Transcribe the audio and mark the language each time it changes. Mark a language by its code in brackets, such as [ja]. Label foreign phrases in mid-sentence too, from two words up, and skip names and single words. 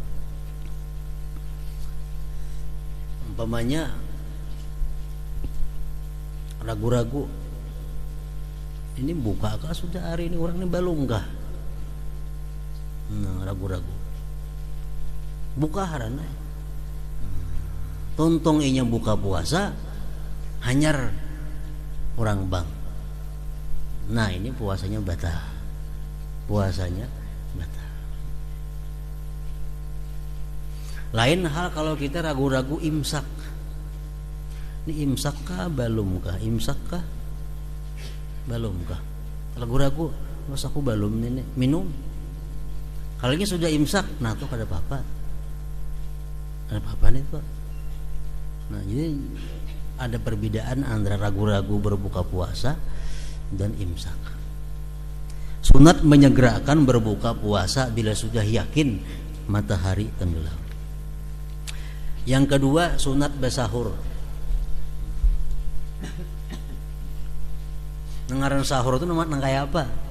[id] Umpamanya ragu-ragu, ini buka kah sudah hari ini, orang ini belum kah? Ragu-ragu. Buka harana. [bjn] Tontong inya buka puasa hanyar orang bang. [id] Nah ini puasanya batal. Puasanya batal. Lain hal kalau kita ragu-ragu imsak. Ini imsak kah belum kah? Imsak kah belum kah? Ragu-ragu, mas aku belum ini minum. Kalau ini sudah imsak, nah tuh ada apa-apa. Ada apa-apa nih tuh. Nah jadi ada perbedaan antara ragu-ragu berbuka puasa dan imsak. Sunat menyegerakan berbuka puasa bila sudah yakin matahari tenggelam. Yang kedua, sunat bersahur. Ngaran sahur itu namanya kayak apa?